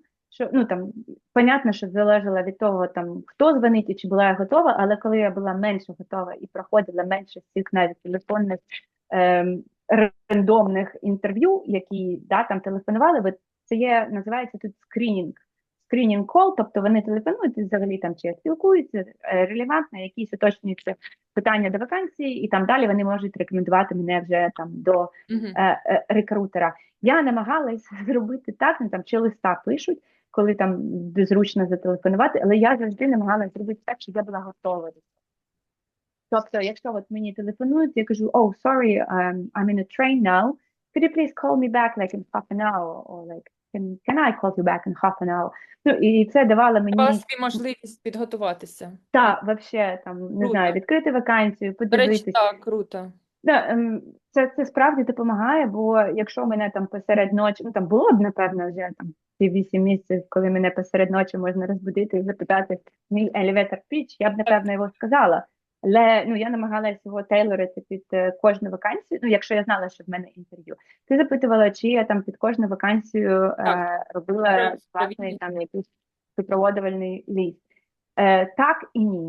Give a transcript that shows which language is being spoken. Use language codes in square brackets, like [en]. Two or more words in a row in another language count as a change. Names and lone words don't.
[uk] Що ну там понятно, що залежало від того, там хто дзвонить і чи була я готова, але коли я була менше готова і проходила менше всіх навіть телефонних ем, рандомних інтерв'ю, які да, там телефонували, бо це є, називається тут скринінг кол, тобто вони телефонують і взагалі там чи спілкуються релевантно, якісь уточнюються питання до вакансії, і там далі вони можуть рекомендувати мене вже там до Угу. рекрутера. Я намагалась зробити так, ну там чи листа пишуть, коли там зручно зателефонувати, але я завжди намагалась зробити так, щоб я була готова. Тобто, якщо от мені телефонують, я кажу, [en] oh, sorry, I'm in a train now. Could you please call me back like in half an hour? Or like, can I call you back in half an hour? [uk] Ну, і це давало Давала мені, собі можливість підготуватися. та, вообще, там, не знаю, Круто. відкрити вакансію, До речі, подивитись. так, круто. Да, це справді допомагає, бо якщо мене там посеред ночі, ну там було б, напевно, вже там ці 8 місяців, коли мене посеред ночі можна розбудити і запитати мій [en] elevator pitch, [uk] я б, Так. напевно, його сказала. Але ну, я намагалася його тейлорити під кожну вакансію, ну, якщо я знала, що в мене інтерв'ю. Ти запитувала, чи я там під кожну вакансію Так, робила власний провідник. там якийсь супроводжувальний ліст. Так і ні.